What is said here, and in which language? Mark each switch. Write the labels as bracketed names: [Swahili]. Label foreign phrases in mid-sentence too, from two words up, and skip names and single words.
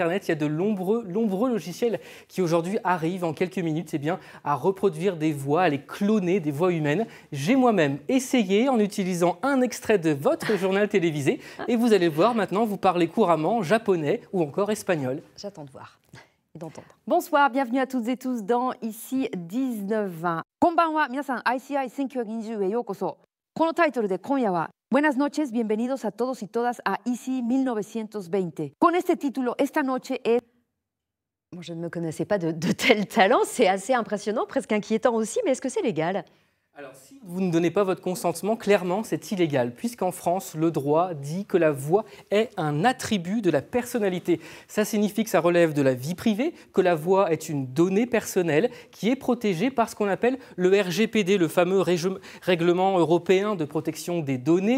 [French] Il y a de nombreux logiciels qui aujourd'hui arrivent en quelques minutes à reproduire des voix, à les cloner, des voix humaines. J'ai moi-même essayé en utilisant un extrait de votre journal télévisé. Et vous allez voir, maintenant, vous parlez couramment japonais ou encore espagnol. J'attends de voir et d'entendre. Bonsoir, bienvenue à toutes et tous dans Ici 1920. [Japanese] こんばんは、皆さん、ICI 1920 へようこそ。このタイトルで今夜は [Spanish] Buenas noches, bienvenidos a todos y todas a ICI 1920. Con este título, esta noche es... [French] Bon, je ne me connaissais pas de tel talent, c'est assez impressionnant, presque inquiétant aussi, mais est-ce que c'est légal ? Alors, si vous ne donnez pas votre consentement, clairement, c'est illégal, puisqu'en France, le droit dit que la voix est un attribut de la personnalité. Ça signifie que ça relève de la vie privée, que la voix est une donnée personnelle qui est protégée par ce qu'on appelle le RGPD, le fameux règlement européen de protection des données.